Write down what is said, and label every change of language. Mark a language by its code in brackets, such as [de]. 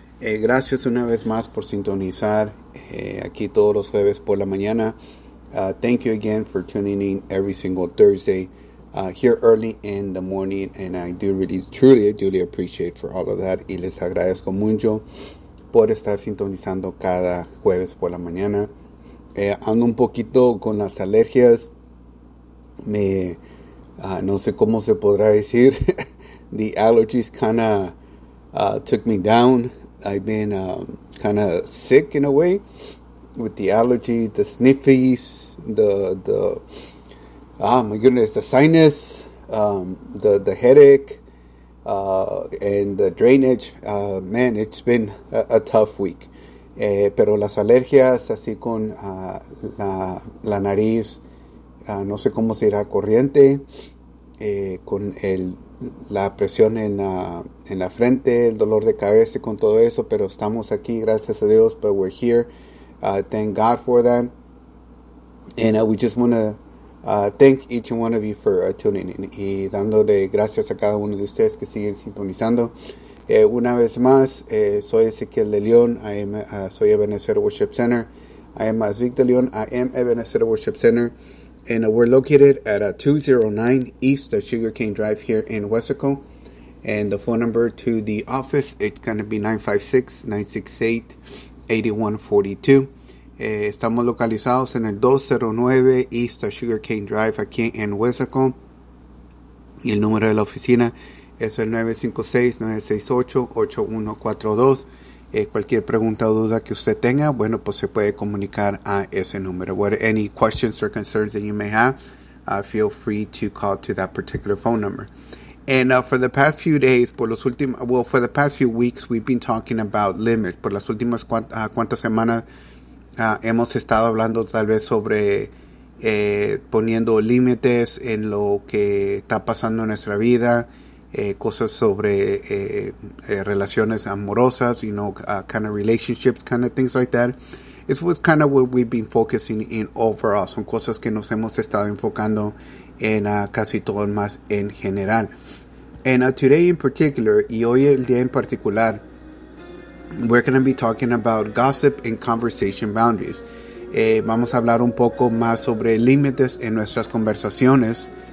[es] Gracias una vez más por sintonizar aquí todos los jueves por la mañana. [en] Thank you again for tuning in every single Thursday. Here early in the morning, and I do really, truly, duly appreciate for all of that. [es] Y les agradezco mucho por estar sintonizando cada jueves por la mañana. Ando un poquito con las alergias. No sé cómo se podrá decir. [en] The allergies kind of took me down. I've been kind of sick in a way with the allergies, the sniffies, the Ah, my goodness, the sinus, the headache, and the drainage. Man, it's been a tough week. [es] Pero las alergias, así con la nariz, no sé cómo se irá corriente, con la presión en la frente, el dolor de cabeza, con todo eso, pero estamos aquí, gracias a Dios, [en] but we're here. Thank God for that. And we just want to thank each and one of you for tuning in. [es] Y dándole gracias a cada uno de ustedes que siguen sintonizando. Una vez más, soy Ezequiel de Leon. Soy [en] Ebenezer Worship Center. I am Zeke de Leon. I am Ebenezer Worship Center. And we're located at 209 East of Sugar Cane Drive here in Wesico. And the phone number to the office, it's going to be 956-968-8142. [es] Estamos localizados en el 209 East of Sugar Cane Drive aquí en Wesico. Y el número de la oficina es el 956-968-8142. Cualquier pregunta o duda que usted tenga, bueno, pues se puede comunicar a ese número. [en] What, any questions or concerns that you may have, feel free to call to that particular phone number. And for the past few days, for the past few weeks, we've been talking about limit. [es] Por las últimas cuantas semanas, hemos estado hablando tal vez sobre poniendo límites en lo que está pasando en nuestra vida, cosas sobre relaciones amorosas, [en] you know, kind of relationships, kind of things like that. It's what kind of what we've been focusing in overall. [es] Son cosas que nos hemos estado enfocando en casi todo más en general. [en] And today in particular, [es] y hoy el día en particular, [en] we're going to be talking about gossip and conversation boundaries. [es] Vamos a hablar un poco más sobre límites en nuestras conversaciones.